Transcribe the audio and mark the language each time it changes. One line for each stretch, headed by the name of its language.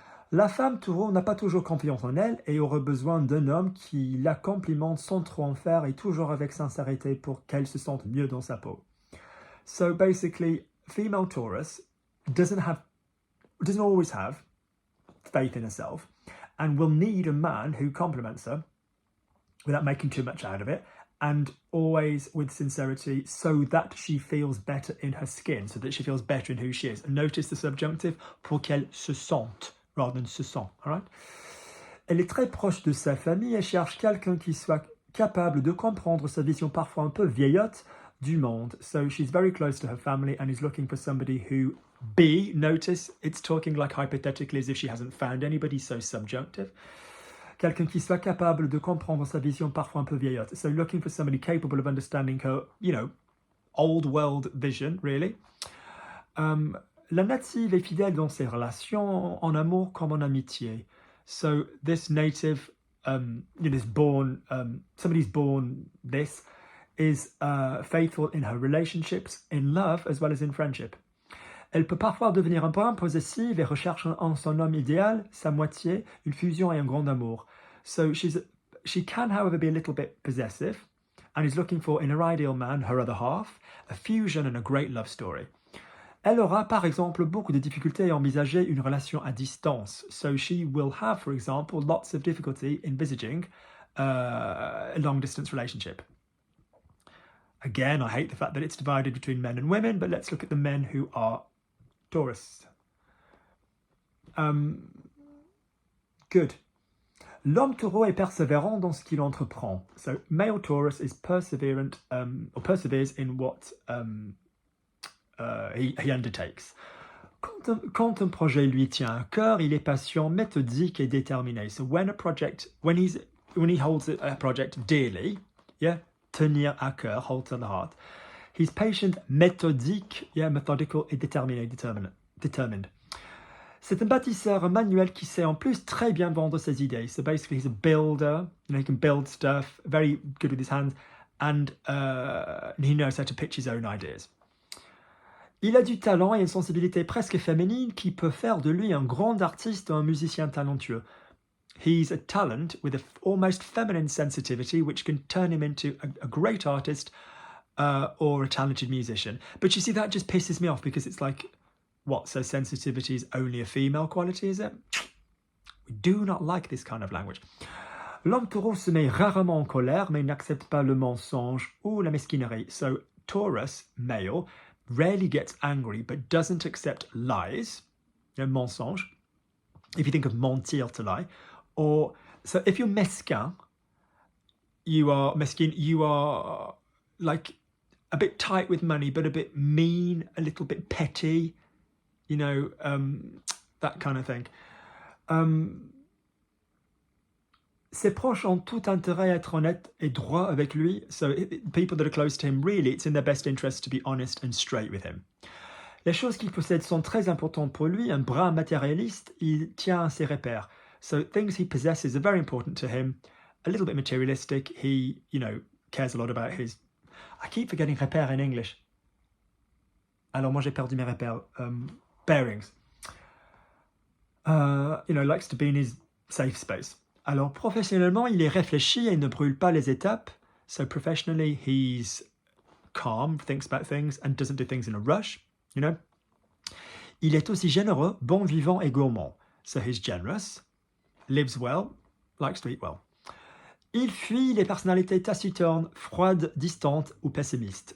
French: La femme taureau n'a pas toujours confiance en elle et aurait besoin d'un homme qui la complimente sans trop en faire et toujours avec sincérité pour qu'elle se sente mieux dans sa peau.
English: So basically, female Taurus doesn't always have faith in herself and will need a man who compliments her without making too much out of it, and always with sincerity, so that she feels better in her skin, so that she feels better in who she is. And notice the subjunctive,
French: pour qu'elle se sente,
English: rather than se sent, all right?
French: Elle est très proche de sa famille et cherche quelqu'un qui soit capable de comprendre sa vision parfois un peu vieillotte du monde.
English: So she's very close to her family and is looking for somebody who, B, notice it's talking like hypothetically as if she hasn't found anybody, so subjunctive.
French: Quelqu'un qui soit capable de comprendre sa vision parfois un peu vieillotte.
English: So looking for somebody capable of understanding her, you know, old world vision, really.
French: La native est fidèle dans ses relations, en amour comme en amitié.
English: So this native, is born, somebody's born this, is faithful in her relationships, in love, as well as in friendship.
French: Elle peut parfois devenir un brin possessive et recherche en son homme idéal, sa moitié, une fusion et un grand amour.
English: So she can, however, be a little bit possessive and is looking for, in her ideal man, her other half, a fusion and a great love story.
French: Elle aura, par exemple, beaucoup de difficultés à envisager une relation à distance.
English: So she will have, for example, lots of difficulty envisaging a long-distance relationship. Again, I hate the fact that it's divided between men and women, but let's look at the men who are Taurus. Good.
French: L'homme taureau est persévérant dans ce qu'il entreprend.
English: So male Taurus is perseverant, or perseveres in what he undertakes.
French: Quand un projet lui tient à cœur, il est patient, méthodique et déterminé.
English: So when he holds a project dearly, yeah,
French: tenir à cœur,
English: hold to the heart, he's patient,
French: méthodique,
English: yeah, methodical
French: et déterminé,
English: determined.
French: C'est un bâtisseur manuel qui sait en plus très bien vendre ses idées.
English: So basically he's a builder, he can build stuff, very good with his hands, and he knows how to pitch his own ideas.
French: Il a du talent et une sensibilité presque féminine qui peut faire de lui un grand artiste ou un musicien talentueux.
English: He's a talent with an almost feminine sensitivity which can turn him into a great artist or a talented musician. But you see, that just pisses me off because it's like, what, so sensitivity is only a female quality, is it? We do not like this kind of language.
French: L'homme taureau se met rarement en colère, mais n'accepte pas le mensonge ou la mesquinerie.
English: So Taurus, male, rarely gets angry but doesn't accept lies, mensonge. If you think of mentir, to lie. Or, so if you're mesquin, you are mesquin, you are like a bit tight with money, but a bit mean, a little bit petty, that kind of thing.
French: Ses proches ont tout intérêt à être honnête et droit avec lui.
English: So people that are close to him, really, it's in their best interest to be honest and straight with him.
French: Les choses qu'il possède sont très importantes pour lui. Un brin matérialiste, il tient à ses repères.
English: So things he possesses are very important to him. A little bit materialistic. He, cares a lot about his... I keep forgetting repères in English.
French: Alors moi j'ai perdu mes repères.
English: Bearings. Likes to be in his safe space.
French: Alors, professionnellement, il est réfléchi et ne brûle pas les étapes.
English: So, professionally, he's calm, thinks about things, and doesn't do things in a rush,
French: Il est aussi généreux, bon vivant et gourmand.
English: So, he's generous, lives well, likes to eat well.
French: Il fuit les personnalités taciturnes, froides, distantes ou pessimistes.